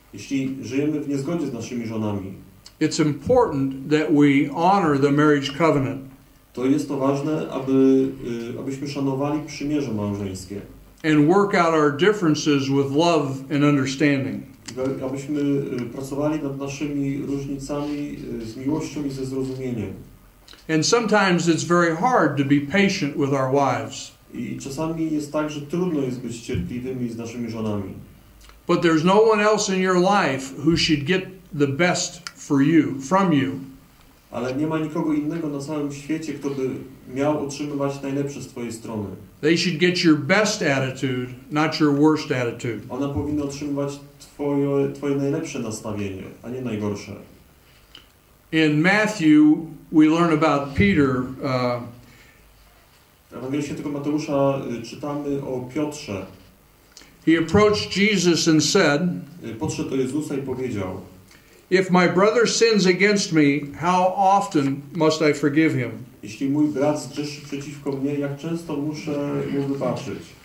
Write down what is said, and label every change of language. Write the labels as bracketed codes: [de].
[pl] jeśli żyjemy w niezgodzie z naszymi żonami, [en] it's important that we honor the marriage covenant. [pl] To jest to ważne, abyśmy szanowali przymierze małżeńskie. [en] And work out our differences with love and understanding. [pl] Abyśmy pracowali nad naszymi różnicami z miłością i ze zrozumieniem. [en] And sometimes it's very hard to be patient with our wives. [pl] I czasami jest tak, że trudno jest być cierpliwymi z naszymi żonami. [en] But there's no one else in your life who should get the best from you. [pl] Ale nie ma nikogo innego na całym świecie, kto by miał otrzymywać najlepsze z twojej strony. [en] They should get your best attitude, not your worst attitude. [pl] Ona powinna otrzymywać twoje najlepsze nastawienie, a nie najgorsze. [en] In Matthew, we learn about Peter. [pl] W Ewangelii Świętego Mateusza czytamy o Piotrze. [en] He approached Jesus and said, [pl] podszedł do Jezusa i powiedział: [en] If my brother sins against me, how often must I forgive him? [pl] Jeśli mój brat zgrzeszy przeciwko mnie, jak często muszę mu wybaczyć?